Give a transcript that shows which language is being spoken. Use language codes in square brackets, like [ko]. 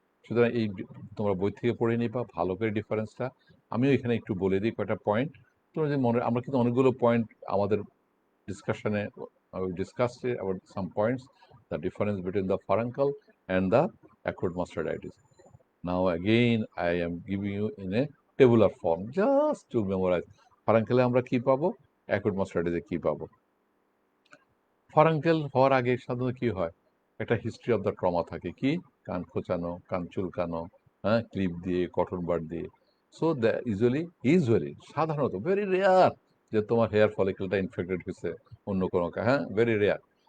[bn] সুতরাং এই তোমরা বই থেকে পড়ে নিবা ভালো করে ডিফারেন্সটা। আমিও এখানে একটু বলে দিই কয়েকটা পয়েন্ট। তোমরা যে মনে, আমরা কিন্তু অনেকগুলো পয়েন্ট আমাদের ডিসকাশনে [en] Discussed about some points, the difference between the furuncle and the acute mastoiditis. Now again I am giving you in a tabular form just to memorize. [bn] ফারাঙ্কেলে আমরা কি পাবো, অ্যাকুট মাস্টার্ডাইটিসে কি পাবো। ফারাঙ্কেল হওয়ার আগে সাধারণত কি হয়, একটা হিস্ট্রি অফ দ্য ট্রমা থাকে, কি কান খোঁচানো, কান চুলকানো, হ্যাঁ, ক্লিপ দিয়ে, কটন বার দিয়ে। সো দ্য ইউজুয়ালি সাধারণত ভেরি রেয়ার যে তোমার হেয়ার ফলিকেলটা ইনফেক্টেড হয়েছে অন্য কোনো, হ্যাঁ, ভেরি রেয়ার।